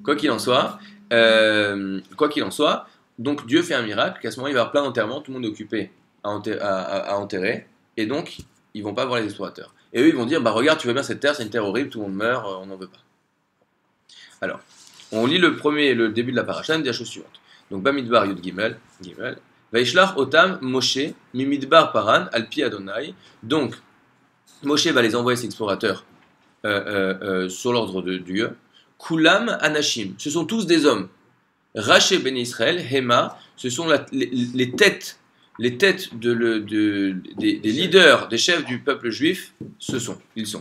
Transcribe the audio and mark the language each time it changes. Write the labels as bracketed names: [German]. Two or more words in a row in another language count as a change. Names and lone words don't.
[French] Quoi qu'il en soit, donc Dieu fait un miracle, qu'à ce moment il va y avoir plein d'enterrements, tout le monde est occupé à enterrer, et donc ils vont pas voir les explorateurs. Et eux ils vont dire, bah regarde, tu vois bien cette terre, c'est une terre horrible, tout le monde meurt, on n'en veut pas. Alors, on lit le début de la paracha, on dit la chose suivante. Donc, [Hebrew] במדבר יוד גימל וישלח אותם משה ממדבר פארן על פי אדוני. [French] Donc, Moshe va les envoyer, ces explorateurs, sur l'ordre de Dieu. [Hebrew] כולם אנשים, [French] ce sont tous des hommes. [Hebrew] ראשי בני ישראל המה, [French] ce sont les têtes, des leaders, des chefs du peuple juif, ils sont.